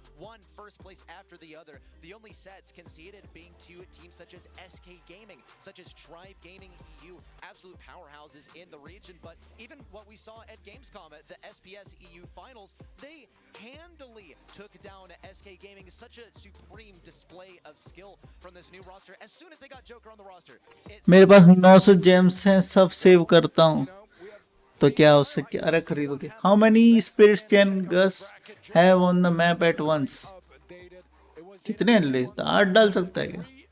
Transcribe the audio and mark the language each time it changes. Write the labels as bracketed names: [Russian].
[English] One first place after the other. The only sets conceded being to teams such as SK Gaming, such as Tribe Gaming EU, absolute powerhouses in the region. But even what we saw at Gamescom, at the SPS EU Finals, they handily took down SK Gaming. Such a supreme display of skill from this new roster. As soon as they got Joker on the roster, [Hindi] मेरे पास 900 James हैं, सब save करता हूँ, तो क्या हो सके। अरे खरीदोगे। [English] How many spirits can Gus have on the map at once? [Hindi] कितने आठ डाल सकता है क्या?